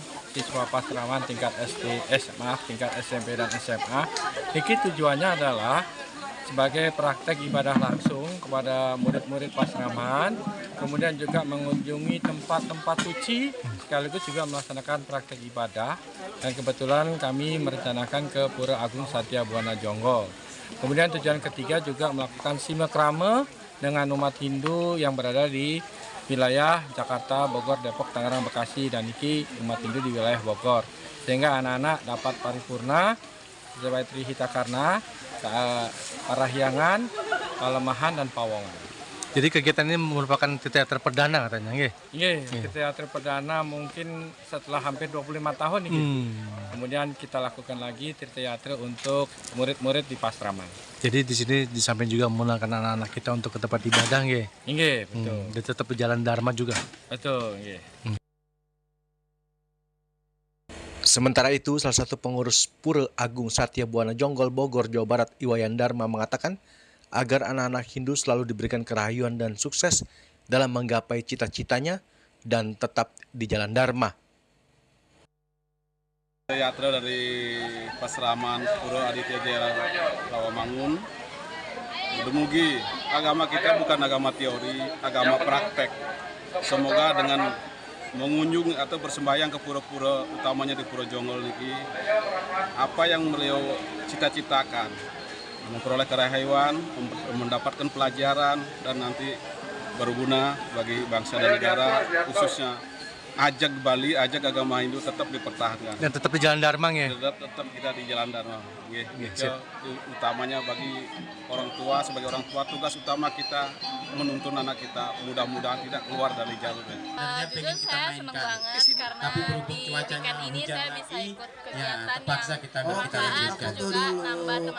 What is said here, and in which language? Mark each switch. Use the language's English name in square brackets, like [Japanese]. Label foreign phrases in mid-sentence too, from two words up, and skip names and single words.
[Indonesian] Siswa Pasraman tingkat tingkat SMP dan SMA, ini tujuannya adalah sebagai praktek ibadah langsung kepada murid-murid Pasraman, kemudian juga mengunjungi tempat-tempat suci, sekaligus juga melaksanakan praktek ibadah. Dan kebetulan kami merencanakan ke Pura Agung Satya Buana Jonggol. Kemudian tujuan ketiga juga melakukan silaturahmi dengan umat Hindu yang berada di wilayah Jakarta, Bogor, Depok, Tangerang, Bekasi, dan niki umat Hindu di wilayah Bogor. Sehingga anak-anak dapat paripurna sesuai Trihita Karna, Parahyangan, Palemahan, dan Pawongan. Jadi kegiatan ini merupakan Tirta Yatra perdana katanya, nggih? Iya, Tirta Yatra perdana mungkin setelah hampir 25 tahun nih. Kemudian kita lakukan lagi Tirta Yatra untuk murid-murid di Pasraman. Jadi di sini di samping juga mengenalkan anak-anak kita untuk ke tempat ibadah, nggih? Iya, betul. Dan tetap berjalan dharma juga. Betul, iya. Sementara itu, salah satu pengurus Pura Agung Satya Buana Jonggol Bogor, Jawa Barat, Iwayan Dharma mengatakan agar anak-anak Hindu selalu diberikan kerahyuan dan sukses dalam menggapai cita-citanya dan tetap di jalan dharma. Yatra dari Pasraman Pura Aditya Jaya Rawamangun, dumugi agama kita bukan agama teori, agama praktek. Semoga dengan mengunjung atau bersembahyang ke pura-pura, utamanya di Pura Jonggol ini, apa yang beliau cita-citakan, memperoleh kerahyuan, mendapatkan pelajaran, dan nanti berguna bagi bangsa dan negara, khususnya ajak Bali, ajak agama Hindu tetap dipertahankan. Dan tetap di jalan dharma, ya? Tetap kita di jalan dharma. Utamanya bagi orang tua, sebagai orang tua tugas utama kita menuntun anak kita, mudah-mudahan tidak keluar dari jalurnya. Jujur saya senang banget karena di weekend ini saya bisa ikut kegiatan yang juga nambah teman